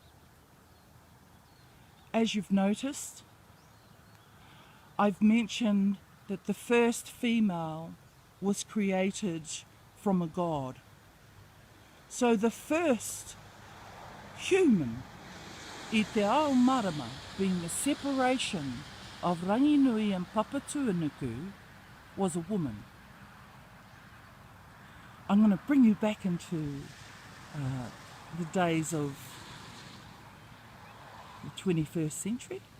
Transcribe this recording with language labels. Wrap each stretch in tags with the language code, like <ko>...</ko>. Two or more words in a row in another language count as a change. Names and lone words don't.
<en>As you've noticed, I've mentioned that the first female was created from a god. So the first human,</en> <mi>I te ao marama,</mi> <en>being the separation of Ranginui and Papatuanuku, was a woman. I'm going to bring you back into the days of the 21st century.</en>